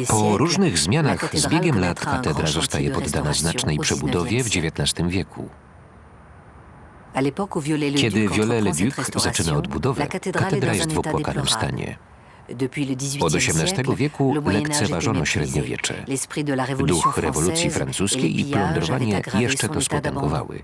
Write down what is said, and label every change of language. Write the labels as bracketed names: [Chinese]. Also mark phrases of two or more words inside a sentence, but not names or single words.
[Polish] Po [French] siècles, [Polish] różnych [French] la [Polish] zmianach z [French] cathédrale [Polish] biegiem lat [French] connaîtra un [Polish] katedra [French] grand [Polish] zostaje [French] chantier de [Polish] poddana [French] restauration [Polish] znacznej [French] au [Polish] przebudowie w [French] XIXe siècle. [Polish] XIX wieku. Kiedy Viollet-le-Duc zaczyna odbudowę, katedra jest w opłakanym stanie. Od XVIII wieku lekceważono średniowiecze. Duch rewolucji francuskiej i plądrowanie jeszcze to spotęgowały.